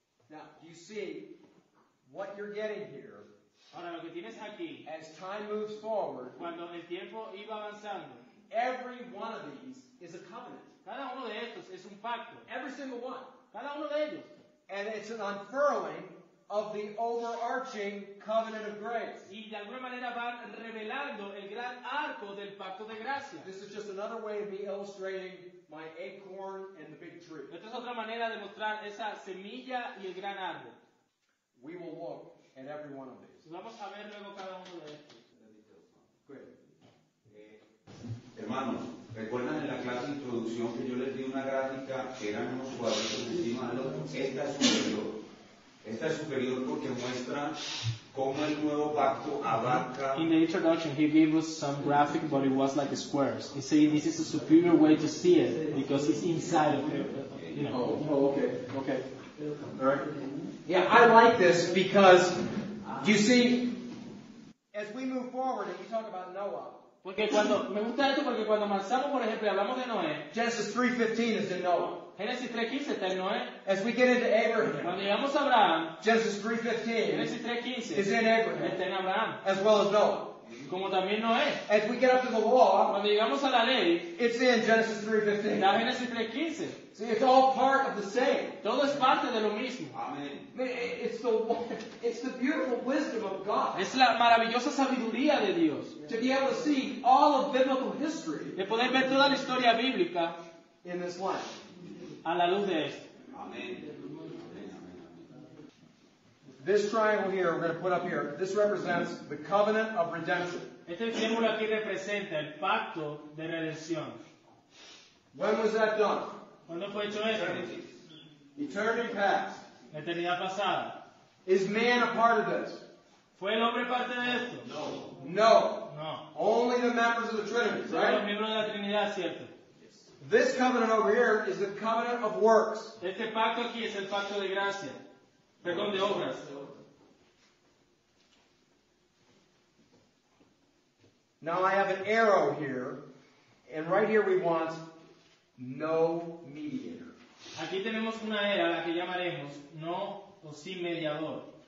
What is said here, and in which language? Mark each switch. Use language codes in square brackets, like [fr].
[en] Now, you see what you're getting here [es] Ahora lo que tienes aquí, [en] as time moves forward. [es] cuando el tiempo iba avanzando, [en] Every one of these is a covenant. [es] cada uno de estos es un pacto, [en] Every single one. [es] cada uno de ellos. [en] And it's an unfurling of the overarching covenant of grace. [es] Y de alguna manera van revelando el gran arco del pacto de gracia. [en] This is just another way of me illustrating my acorn and the big tree. [es] Esta es otra manera de mostrar esa semilla y el gran árbol. [en] We will look at every one of these. [es] Vamos a ver luego cada uno de estos. Hermanos, ¿recuerdan en la clase de introducción que yo les di una gráfica que eran unos cuadritos encima del otro? Esta es superior. Esta es superior porque muestra cómo el nuevo pacto abarca. [en] In the introduction, he gave us some graphic, but it was like squares. He said this is a superior way to see it because it's inside of it. You know. Okay. All right. Yeah, I like this because, you see, as we move forward and we talk about Noah, [es] Porque me gusta esto porque cuando avanzamos, por ejemplo, y hablamos de Noé, [en] Genesis 3:15 is in Noah. [es] Génesis 3.15 está en Noé. [en] As we get into Abraham, [es] Cuando llegamos a Abraham, [en] Genesis 3:15 [es] Génesis 3.15 [en] is in Abraham, [es] está en Abraham, [en] as well as Noah. [es] como también Noé. [en] As we get up to the law, [es] Cuando llegamos a la ley, [en] it's in Genesis 3:15. [es] está Génesis 3.15. [en] See, it's all part of the same. [es] Todo es parte de lo mismo. Amén. [en] I mean, it's the beautiful wisdom of God [es] Es la maravillosa sabiduría de Dios. [en] to be able to see all of biblical history [es] De poder ver toda la historia bíblica [en] in this life. [es] a la luz de esto. Amén. [en] This triangle here, we're going to put up here, this represents the covenant of redemption. [es] Este símbolo aquí representa el pacto de redención. [en] When was that done? [es] ¿Cuándo fue hecho esto? [en] Eternity past. [es] La eternidad pasada. [en] Is man a part of this? [es] ¿Fue el hombre parte de esto? [en] No. [es] No. No. [en] Only the members of the Trinity, [es] Son los [en] right? [es] miembros de la Trinidad, ¿cierto? [en] This covenant over here is the covenant of works. [es] Este pacto aquí es el pacto de gracia. Perdón, de obras. [en] Now I have an arrow here, and right here we want no mediator. [es] Aquí tenemos una era, la que llamaremos no o sin mediador.